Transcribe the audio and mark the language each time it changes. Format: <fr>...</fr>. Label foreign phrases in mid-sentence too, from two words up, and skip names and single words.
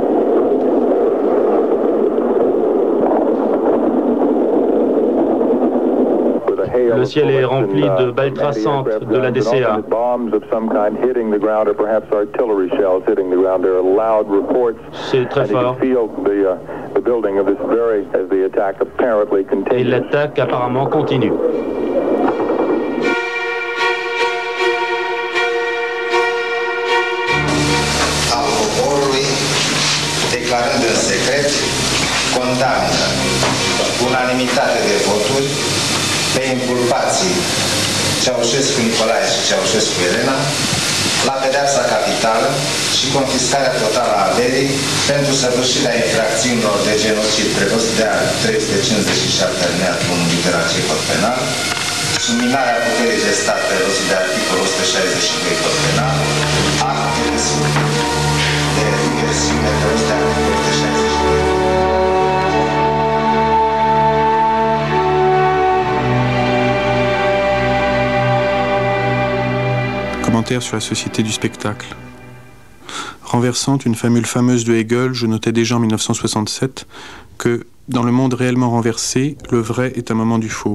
<fr>Le ciel est rempli de balles traçantes de la DCA. C'est très fort. Et l'attaque apparemment continue.</fr> <ro>Al poporului, declarând în secret, condamnă unanimitate de voturi pe inculpații Ceaușescu Nicolae și Ceaușescu Elena la pedeapsa capitală și confiscarea totală a averii pentru săvârșirea infracțiunilor de genocid prevăzute de 357 alineatul 1 litera C cod penal, subminarea puterii de stat prevăzute de articolul 162 cod penal, acte de diversiune prevăzute de articolul 162.</ro> <fr>Commentaire sur la société du spectacle. Renversant une formule fameuse de Hegel, je notais déjà en 1967 que, dans le monde réellement renversé, le vrai est un moment du faux.</fr>